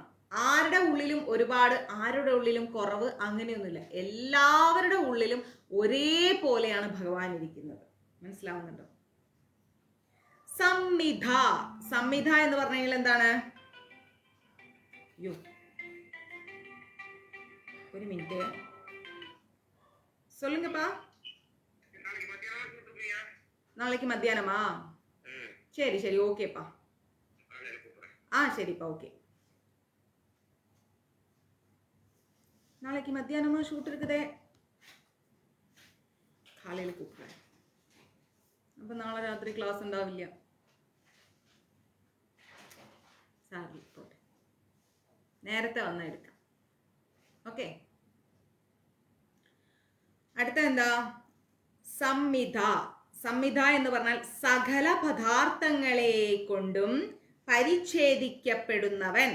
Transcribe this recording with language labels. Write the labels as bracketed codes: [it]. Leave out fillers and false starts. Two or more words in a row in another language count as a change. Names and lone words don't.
[ml] ആരുടെ ഉള്ളിലും ഒരുപാട്, ആരുടെ ഉള്ളിലും കുറവ്, അങ്ങനെയൊന്നുമില്ല. എല്ലാവരുടെ ഉള്ളിലും ഒരേപോലെയാണ് ഭഗവാൻ ഇരിക്കുന്നത്. മനസ്സിലാവുന്നുണ്ടോ? സംമിധ. സംമിധ എന്ന് പറഞ്ഞു കഴിഞ്ഞാൽ എന്താണ്? ഒരു മിനിറ്റ് சொல்லுங்கப்பா. [ta] நாளைக்கு மத்தியானமா? சரி சரி ஓகேப்பா. சரிப்பா ஓகே. நாளைக்கு மத்தியானமா ஷூட் இருக்குதே, காலையில் கூப்பிடுறேன். அப்போ நாளை ராத்திரி கிளாஸ் [ml] ഉണ്ടാവില്ല. സാരി പോട്ടെ, നേരത്തെ വന്നാൽ എടുക്കാം. ഓക്കെ. അടുത്ത എന്താ? സംമിധ. സംമിധ എന്ന് പറഞ്ഞാൽ സകല പദാർത്ഥങ്ങളെ കൊണ്ടും പരിച്ഛേദിക്കപ്പെടുന്നവൻ.